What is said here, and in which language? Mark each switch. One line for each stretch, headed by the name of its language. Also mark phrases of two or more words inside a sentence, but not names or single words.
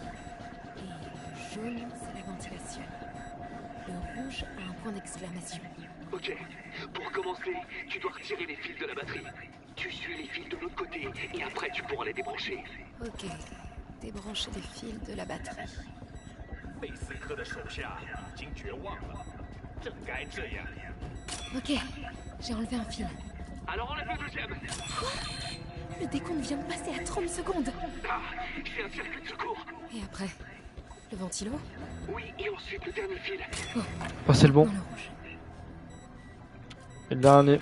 French: Et le jaune, c'est la ventilation. Le rouge a un point d'exclamation. Ok. Pour commencer, tu dois retirer les fils de la batterie. Tu suis les fils de l'autre côté et après tu pourras les débrancher. Ok. Débrancher les fils de la batterie.
Chinese: 贝斯科的手下已经绝望了，正该这样。
French: Ok. J'ai enlevé un fil. Alors enlève le deuxième. Le décompte vient de passer à 30 secondes. Ah, j'ai un circuit de secours. Et après? Le ventilo? Oui, et ensuite le dernier fil. Oh, c'est le bon. Dans le rouge. Et le dernier.